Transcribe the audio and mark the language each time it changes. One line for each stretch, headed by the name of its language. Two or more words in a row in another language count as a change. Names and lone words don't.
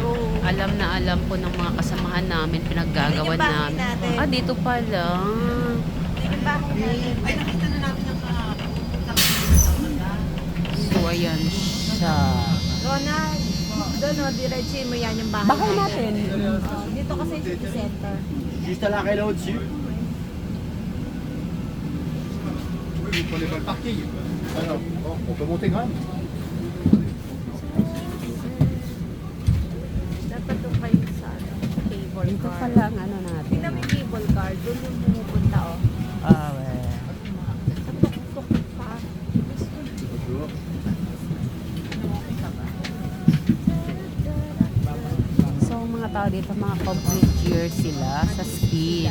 Filipino: Alam na alam po ng mga kasamahan namin, pinaggagawa Yun yung bahay namin. natin. Ah, dito pala. Yung bahay natin. Ay, nakita na namin yung kahapon. So, ayan siya. siya. Ronald, doon o, diretso mo yan yung bahay Bahay natin. Oh, dito kasi yung
English: city center.
French: Juste à l'arrêt là au-dessus. Oui, pour les balles parking. Alors, bon, on peut monter quand même.
Filipino: Dapat doon kayo sa ano, cable Dito car. pala ang ano natin. Tingnan mo yung
English: cable car,
Filipino: doon yung pumupunta o.
English: Ah, well.
Filipino: Sa tuktok pa.
French: Bonjour.
Filipino: So, ang mga tao dito, mga
English: complete year
Filipino: sila sa ski.